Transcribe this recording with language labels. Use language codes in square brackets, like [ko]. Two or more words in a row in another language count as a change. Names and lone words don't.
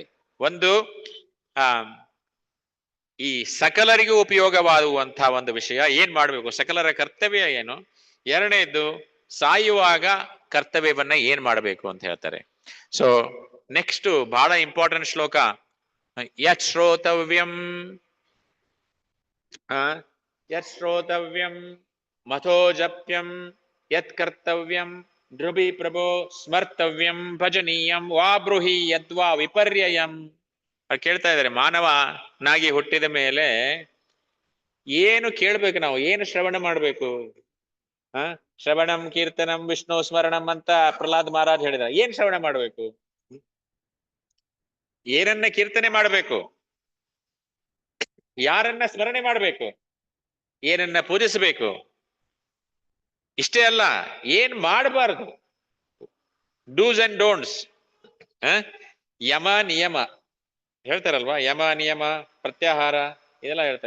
[kn] ಒಂದು ಈ ಸಕಲರಿಗೂ ಉಪಯೋಗವಾಗುವಂತಹ ಒಂದು ವಿಷಯ, ಏನ್ ಮಾಡ್ಬೇಕು, ಸಕಲರ ಕರ್ತವ್ಯ ಏನು. ಎರಡನೇದ್ದು, ಸಾಯುವಾಗ ಕರ್ತವ್ಯವನ್ನ ಏನ್ ಮಾಡ್ಬೇಕು ಅಂತ ಹೇಳ್ತಾರೆ. [en] so next [kn] ಬಹಳ ಇಂಪಾರ್ಟೆಂಟ್ ಶ್ಲೋಕ, [sa] ಯತ್ ಶ್ರೋತವ್ಯಂ ಮಥೋ ಜಪ್ಯಂ ಯತ್ ಕರ್ತವ್ಯಂ ಧ್ರುವಿ ಪ್ರಭೋ ಸ್ಮರ್ತವ್ಯಂ ಭಜನೀಯಂ ವಾ ಬ್ರೂಹಿ ಯದ್ವಾ ವಿಪರ್ಯಯಂ. [kn] ಕೇಳ್ತಾ ಇದ್ದಾರೆ, ಮಾನವನಾಗಿ ಹುಟ್ಟಿದ ಮೇಲೆ ಏನು ಕೇಳ್ಬೇಕು, ನಾವು ಏನು ಶ್ರವಣ ಮಾಡ್ಬೇಕು? [sa] ಶ್ರವಣಂ ಕೀರ್ತನಂ ವಿಷ್ಣು ಸ್ಮರಣಂ [kn] ಅಂತ ಪ್ರಹ್ಲಾದ್ ಮಹಾರಾಜ್ ಹೇಳಿದ. ಏನ್ ಶ್ರವಣ ಮಾಡ್ಬೇಕು? ಏನನ್ನ ಕೀರ್ತನೆ ಮಾಡ್ಬೇಕು? ಯಾರನ್ನ ಸ್ಮರಣೆ ಮಾಡ್ಬೇಕು? ಏನನ್ನ ಪೂಜಿಸಬೇಕು? ಇಷ್ಟೇ ಅಲ್ಲ, ಏನ್ ಮಾಡಬಾರದು, [en] dos and don'ts, [kn] ಯಮ ನಿಯಮ ಹೇಳ್ತಾರಲ್ವಾ, ಯಮ ನಿಯಮ ಪ್ರತ್ಯಾಹಾರ ಇದೆಲ್ಲ ಹೇಳ್ತಾರೆ.